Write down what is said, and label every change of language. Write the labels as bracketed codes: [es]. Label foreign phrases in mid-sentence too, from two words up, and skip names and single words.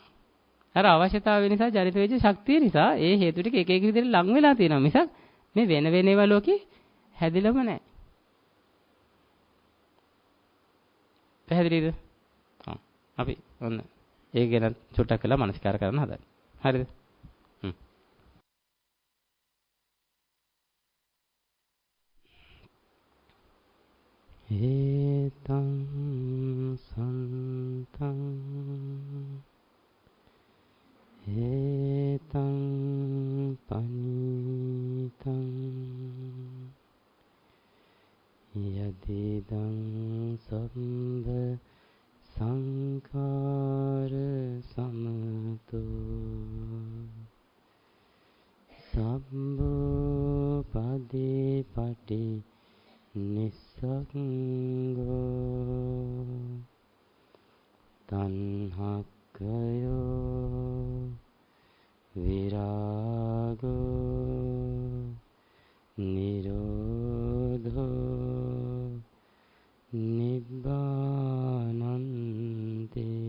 [si] අර අවශ්‍යතාවය නිසා ජනිත වෙච්ච ශක්තිය නිසා ඒ හේතු ටික එක විදිහට ලං වෙලා තියෙනවා මිසක් මේ වෙන වෙන ඒවා ලෝකේ හැදිලම නැහැ. පැහැදිලිද? අපි ඔන්න ඒක ගැන චුට්ටක් කළා මනස්කාර කරන්න හදන්න. හරිද? [pi] ඒතං සන්තං ඒතං පනිතං යදි ඉදං සම්බ සංඛාර සමතෝ සම්බෝ පදේ පටි නිස්සංගෝ තණ්හක්ඛයෝ විරාගෝ නිරෝධෝ නිබ්බානන්ති.